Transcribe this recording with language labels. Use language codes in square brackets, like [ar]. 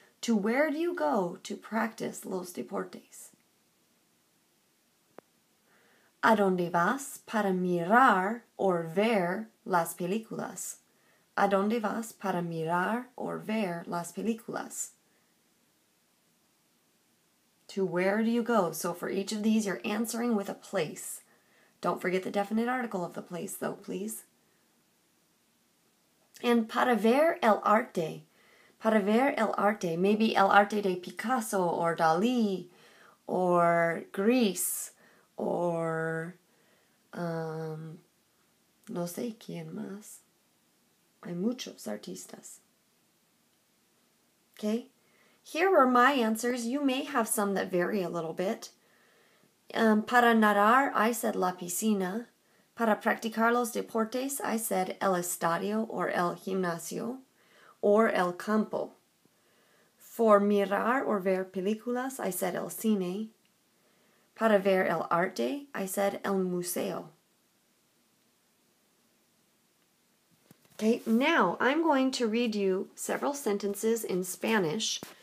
[en] To where do you go to practice [es] los deportes? ¿A dónde vas para mirar o ver las películas? ¿A dónde vas para mirar o ver las películas? [en] To where do you go? So for each of these, you're answering with a place. Don't forget the definite article of the place, though, please. [es] And para ver el arte. Para ver el arte. Maybe el arte de Picasso or Dalí or Greece or no sé quién más. Hay muchos artistas. Okay? [en] Here are my answers. You may have some that vary a little bit. [es] Para nadar, [en] I said [es] la piscina. Para practicar los deportes, [en] I said [es] el estadio or el gimnasio or el campo. For mirar or ver películas, [en] I said [es] el cine. Para ver el arte, [en] I said [es] el museo. [en] Okay, now I'm going to read you several sentences in Spanish.